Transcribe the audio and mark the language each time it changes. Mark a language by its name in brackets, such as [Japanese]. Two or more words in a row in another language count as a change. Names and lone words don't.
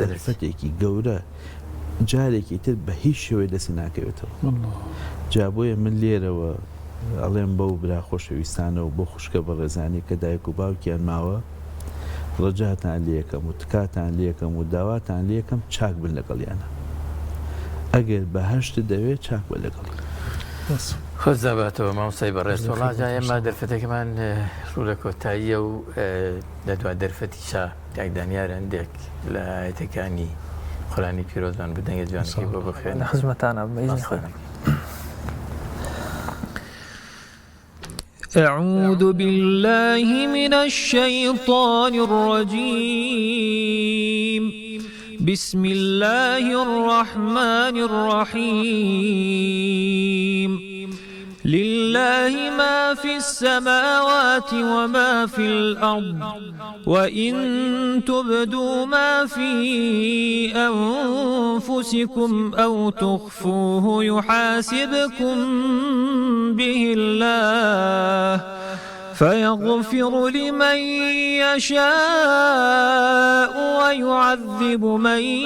[Central Kurdish] دەرفەتێکی گەورە جارێکی تر بە هیچ شێوەی دەست ناکەوێتەوە جا بۆیە من لێرەوە ئەڵێم بەو برا خۆشەویستانە و بۆ خوشکە بە ڕێزانی کە دایک و باوکیان ماوە ڕەجاتان لێکەم و تکاتان لێکەم و داواتان لێکەم چاک بن لەگەڵیانە ئەگەر بەهەشت دەوێت چاک بە لەگەڵ خۆزاباتەوە مامۆسای بەڕێز وڵاجا ئێمە دەرفەتێکمان ڕوو لە کۆتاییە و لە دوا دەرفەتی شا داگدانیار هەندێک لە ئاەتەکانی قورآنی پیرۆزمان بدەنگە جوانەکەی بۆ بخوێنە خزمەتانە بەئیزنی خوا. [Arabic] أعوذ بالله من الشيطان الرجيم بسم الله الرحمن الرحيم لله ما في السماوات وما في الأرض وإن تبدوا ما في أنفسكم أو تخفوه يحاسبكم به الله فيغفر لمن يشاء ويعذب من